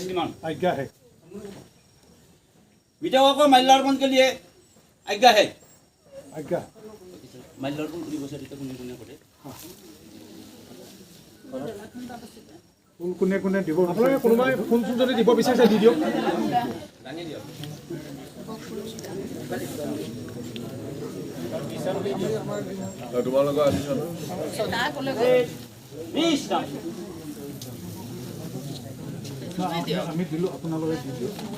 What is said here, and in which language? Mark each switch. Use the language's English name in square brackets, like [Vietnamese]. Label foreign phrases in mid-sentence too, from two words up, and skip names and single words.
[Hindi] श्रीमान आज्ञा है। विजयों को माल्यार्पण के लिए आज्ञा है। आज्ञा माल्यार्पण पूरी बस तक उन्हें करे। [Assamese] কোনে কোনে দিব আপোনালোকে কোনোবাই ফোন চোন যদি দিব বিচাৰিছে দি দিয়ক। তোমালোকৰ আহিছে আমি দিলোঁ, আপোনালোকে দি দিয়ক।